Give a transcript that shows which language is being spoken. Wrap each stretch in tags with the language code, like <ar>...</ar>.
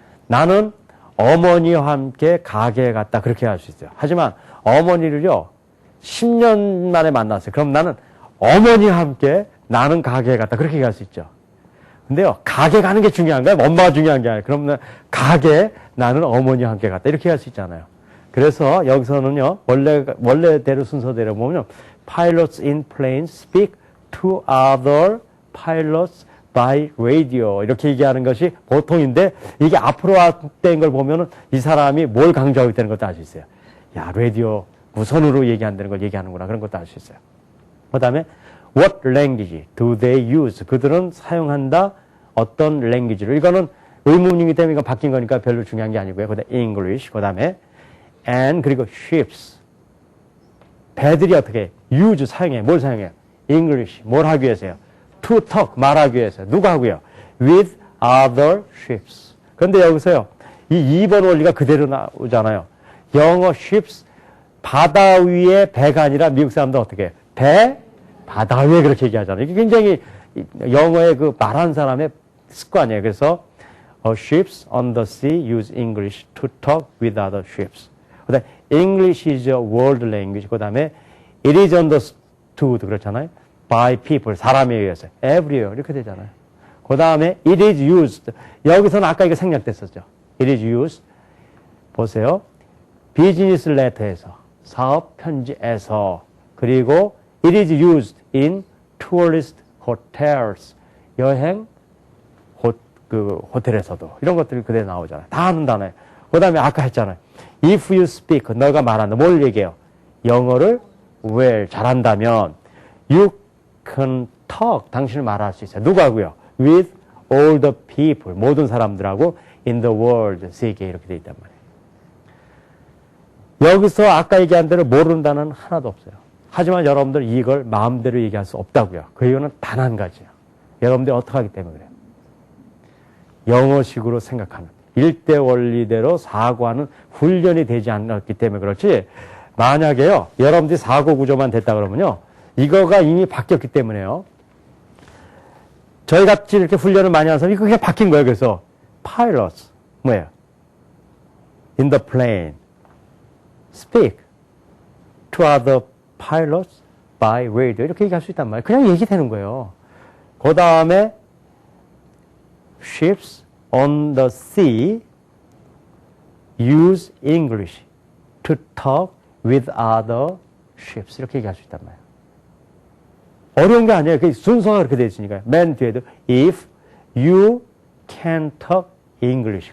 <ko>나는 어머니와 함께 가게에 갔다. 그렇게 할 수 있어요. 하지만 어머니를요, 10년 만에 만났어요. 그럼 나는 어머니와 함께 나는 가게에 갔다. 그렇게 얘기할 수 있죠. 근데요, 가게 가는 게 중요한가요? 엄마가 중요한 게 아니라. 그럼 가게 나는 어머니와 함께 갔다. 이렇게 할 수 있잖아요. 그래서 여기서는요, 원래대로 순서대로 보면</ko> <en>pilots in planes speak to other pilots by radio.</en> <ko>이렇게 얘기하는 것이 보통인데 이게 앞으로 된 걸 보면은 이 사람이 뭘 강조하고 있다는 것도 알 수 있어요. 야, 라디오 무선으로 얘기한다는 걸 얘기하는구나. 그런 것도 알 수 있어요. 그 다음에</ko> <en>what language do they use?</en> <ko>그들은 사용한다 어떤 language를. 이거는 의문이기 때문에 이거 바뀐 거니까 별로 중요한 게 아니고요. 그 다음에 English. 그 다음에 and 그리고 ships. 배들이 어떻게 use 사용해. 뭘 사용해요? English. 뭘 하기 위해서요?</ko> <en>To talk.</en> <ko>말하기 위해서. 누가 하고요?</ko> <en>With other ships.</en> <ko>그런데 여기서요. 이 2번 원리가 그대로 나오잖아요. 영어 ships. 바다 위에 배가 아니라 미국 사람도 어떻게 해요? 배, 바다 위에 그렇게 얘기하잖아요. 이게 굉장히 영어의 그 말한 사람의 습관이에요.</ko> <en>그래서 ships on the sea use English to talk with other ships.</en> <ko>그 다음에</ko> <en>English is a world language. 그 다음에 it is understood.</en> <ko>그렇잖아요.</ko> <en>by people.</en> <ko>사람에 의해서. everywhere. 이렇게 되잖아요. 그 다음에</ko> <en>it is used.</en> <ko>여기서는 아까 이거 생략됐었죠.</ko> <en>it is used.</en> <ko>보세요. 비즈니스 레터에서, 사업 편지에서, 그리고</ko> <en>it is used in tourist hotels.</en> <ko>여행 호텔에서도. 이런 것들이 그대로 나오잖아요. 다 하는 단어예요. 그 다음에 아까 했잖아요.</ko> <en>If you speak,</en> <ko>너가 말한다. 뭘 얘기해요? 영어를 well, 잘한다면</ko> <en>you can talk,</en> <ko>당신은 말할 수 있어요. 누구하고요?</ko> <en>With all the people,</en> <ko>모든 사람들하고</ko> <en>in the world,</en> <ko>세계에 이렇게 돼 있단 말이에요. 여기서 아까 얘기한 대로 모르는 단어는 하나도 없어요. 하지만 여러분들 이걸 마음대로 얘기할 수 없다고요. 그 이유는 단 한 가지예요. 여러분들이 어떻게 하기 때문에 그래요? 영어식으로 생각하는, 일대 원리대로 사고하는 훈련이 되지 않았기 때문에 그렇지, 만약에요, 여러분들이 사고 구조만 됐다 그러면요, 이거가 이미 바뀌었기 때문에요. 저희 같이 이렇게 훈련을 많이 하는 사람이 그게 바뀐 거예요. 그래서 pilots 뭐예요?</ko> <en>In the plane speak to other pilots by radio.</en> <ko>이렇게 얘기할 수 있단 말이에요. 그냥 얘기되는 거예요. 그 다음에</ko> <en>ships on the sea use English to talk with other ships.</en> <ko>이렇게 얘기할 수 있단 말이에요. 어려운 게 아니에요. 그 순서가 그렇게 되어 있으니까요. 맨 뒤에도</ko> <en>if you can talk English.</en>